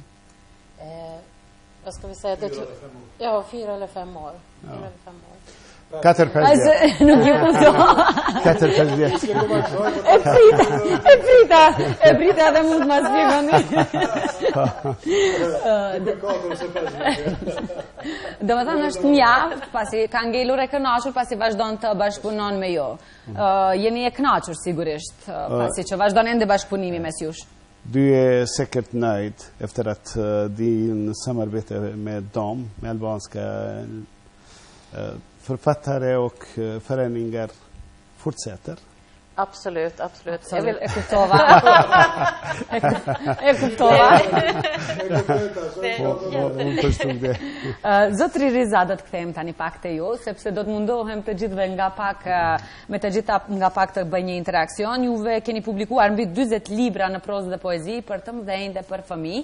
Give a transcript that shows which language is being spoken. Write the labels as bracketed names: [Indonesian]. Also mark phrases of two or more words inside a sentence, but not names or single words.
[Swedish] Vad ska vi säga? 4 eller 5 år. 4 eller 5 år. 4-5 [Albanian] Nuk ju kupto. 4-5 vjet. E prita dhe mund ma zbjegoni. Do më thënë është mjaft, pasi ka ngelur e kënaqur, pasi vazhdon të bashkëpunon me jo. Jeni e kënaqur sigurisht, pasi që vazhdon ende bashkëpunimi mes jush. [Swedish] Du är säkert nöjd efter att din samarbete med dem, med albanska författare och föreningar fortsätter? Absolut. [Albanian] Jag kuptova. Zotri Rizah, do të kthejmë tani pak te ju, sepse do të mundohem të gjithëve me të gjitha nga pak të bëj një interakcion. Juve keni publikuar mbi 40 libra në prozë dhe poezi për të mëdhenj dhe për fëmijë.